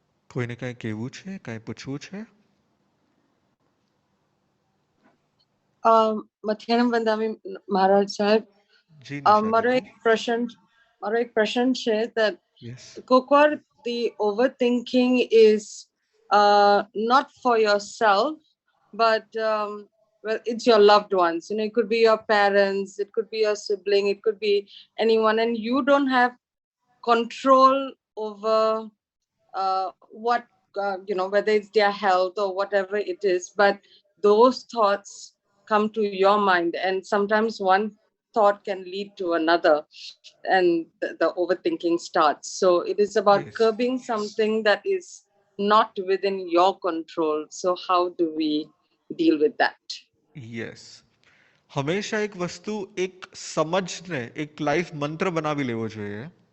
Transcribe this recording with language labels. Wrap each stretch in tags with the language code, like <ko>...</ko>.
<gu>કોઈને કઈ કહેવું છે, કઈ પૂછવું છે? મધ્યાહન વંદામી મહારાજ સાહેબ, જી મારો નિશા એક પ્રશ્ન છે that</gu> <en>Yes Kokor, the overthinking is not for yourself, but well, it's your loved ones. You know, it could be your parents, it could be your sibling, it could be anyone, and you don't have control over what you know, whether it's their health or whatever it is. But those thoughts come to your mind, and sometimes one thought can lead to another, and the overthinking starts. So it is about Yes. curbing something that is not within your control. So how do we deal with that? Yes.</en> <gu>હંમેશા એક વસ્તુ, એક સમજને એક life મંત્ર બનાવી લેવો જોઈએ.</gu>